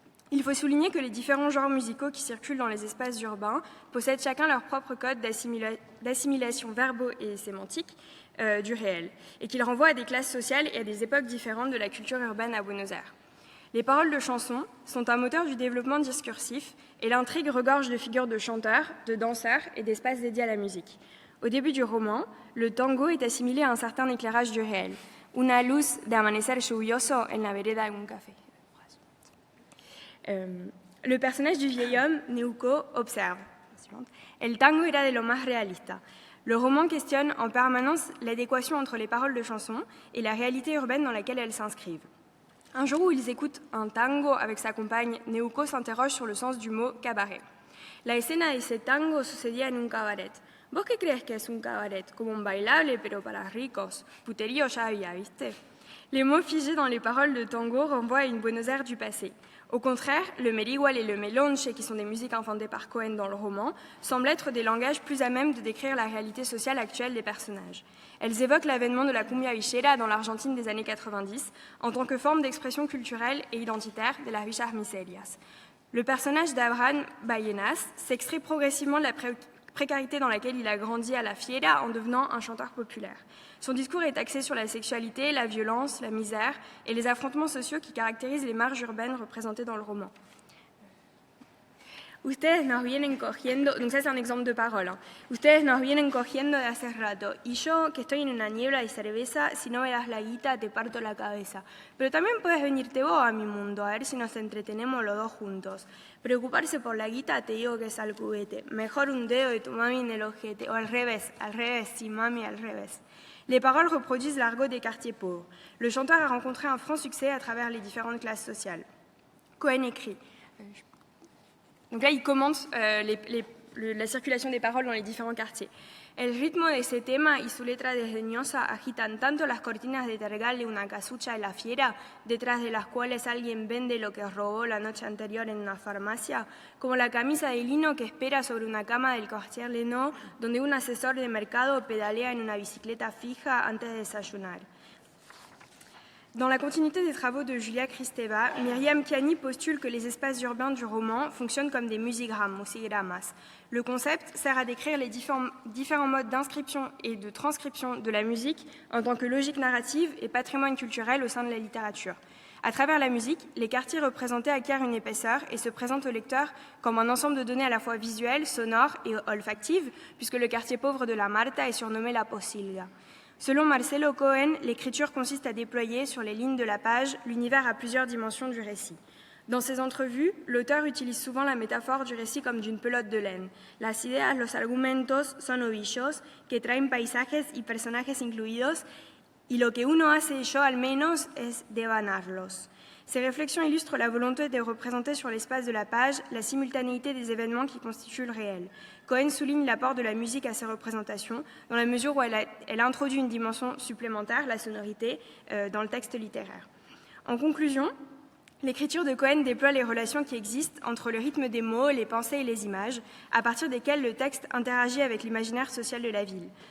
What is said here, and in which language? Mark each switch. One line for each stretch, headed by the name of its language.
French: Il faut souligner que les différents genres musicaux qui circulent dans les espaces urbains possèdent chacun leur propre code d'assimilation verbo et sémantique du réel, et qu'ils renvoient à des classes sociales et à des époques différentes de la culture urbaine à Buenos Aires. Les paroles de chansons sont un moteur du développement discursif et l'intrigue regorge de figures de chanteurs, de danseurs et d'espaces dédiés à la musique. Au début du roman, le tango est assimilé à un certain éclairage du réel.
Spanish: Una luz de amanecer lluvioso en la vereda de un café.
French: Le personnage du vieil homme, Neuco, observe «
Spanish: El tango era de lo más realista ».
French: Le roman questionne en permanence l'adéquation entre les paroles de chansons et la réalité urbaine dans laquelle elles s'inscrivent. Un jour où ils écoutent un tango avec sa compagne, Neuco s'interroge sur le sens du mot « cabaret ».
Spanish: La escena de ese tango sucedía en un cabaret. ¿Vos qué crees que es un cabaret? Como un bailable, pero para ricos. Puterío ya había, ¿viste?
French: Les mots figés dans les paroles de tango renvoient à une Buenos Aires du passé. Au contraire, le merigual et le melonche, qui sont des musiques inventées par Cohen dans le roman, semblent être des langages plus à même de décrire la réalité sociale actuelle des personnages. Elles évoquent l'avènement de la cumbia villera dans l'Argentine des années 90 en tant que forme d'expression culturelle et identitaire de las villas miserias. Le personnage d'Abraham Ballenas s'extrait progressivement de la précarité dans laquelle il a grandi à la Fiera en devenant un chanteur populaire. Son discours est axé sur la sexualité, la violence, la misère et les affrontements sociaux qui caractérisent les marges urbaines représentées dans le roman.
Spanish: Ustedes nos vienen cogiendo,
French: donc ça c'est un exemple de parole, hein.
Spanish: Ustedes nos vienen cogiendo de hace rato, y yo que estoy en una niebla de cerveza, si no me das la guita te parto la cabeza. Pero también puedes venirte vos a mi mundo, a ver si nos entretenemos los dos juntos. Preocuparse por la guita te digo que es al cubete, mejor un dedo de tu mami en el ojete, o al revés, si mami, al revés.
French: Les paroles reproduisent l'argot des quartiers pauvres. Le chanteur a rencontré un franc succès à travers les différentes classes sociales. Cohen écrit. Donc là, il commente la circulation des paroles dans les différents quartiers.
Spanish: El ritmo de ese tema y su letra desdeñosa agitan tanto las cortinas de tergal de una casucha de la fiera, detrás de las cuales alguien vende lo que robó la noche anterior en una farmacia, como la camisa de lino que espera sobre una cama del quartier Leno, donde un asesor de mercado pedalea en una bicicleta fija antes de desayunar.
French: Dans la continuité des travaux de Julia Kristeva, Myriam Chiani postule que les espaces urbains du roman fonctionnent comme des musigrammes, musigramas. Le concept sert à décrire les différents modes d'inscription et de transcription de la musique en tant que logique narrative et patrimoine culturel au sein de la littérature. À travers la musique, les quartiers représentés acquièrent une épaisseur et se présentent au lecteur comme un ensemble de données à la fois visuelles, sonores et olfactives, puisque le quartier pauvre de la Marta est surnommé la Posilga. Selon Marcelo Cohen, l'écriture consiste à déployer sur les lignes de la page l'univers à plusieurs dimensions du récit. Dans ses entrevues, l'auteur utilise souvent la métaphore du récit comme d'une pelote de laine.
Spanish: Las ideas, los argumentos son ovillos que traen paisajes y personajes incluidos y lo que uno hace, yo al menos, es devanarlos.
French: Ces réflexions illustrent la volonté de représenter sur l'espace de la page la simultanéité des événements qui constituent le réel. Cohen souligne l'apport de la musique à ces représentations, dans la mesure où elle introduit une dimension supplémentaire, la sonorité, dans le texte littéraire. En conclusion, l'écriture de Cohen déploie les relations qui existent entre le rythme des mots, les pensées et les images, à partir desquelles le texte interagit avec l'imaginaire social de la ville.